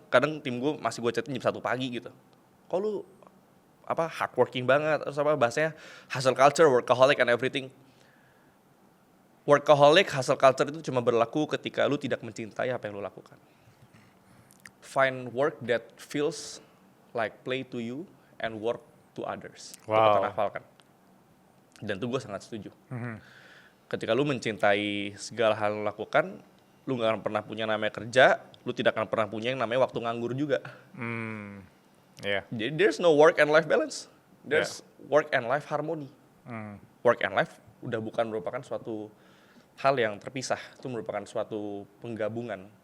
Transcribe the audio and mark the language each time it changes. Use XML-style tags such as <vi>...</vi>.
<id>Kadang tim gue masih gue chatin jam 1 pagi gitu. Kok lu hardworking banget, terus bahasanya hustle culture,</id> <en>workaholic and everything.</en> <id>Workaholic, hustle culture itu cuma berlaku ketika lu tidak mencintai apa yang lu lakukan.</id> <en>Find work that feels like play to you and work to others. Wow.</en> <id>Itu kata Naval kan. Dan itu gue sangat setuju. Ketika lu mencintai segala hal yang lu lakukan, lu gak akan pernah punya namanya kerja, lu tidak akan pernah punya yang namanya waktu nganggur juga.</id> <en>Yeah.</en> <id>Jadi</id> <en>there's no work and life balance. There's work and life harmony.</en> <id>Work and life udah bukan merupakan suatu hal yang terpisah. Itu merupakan suatu penggabungan.</id>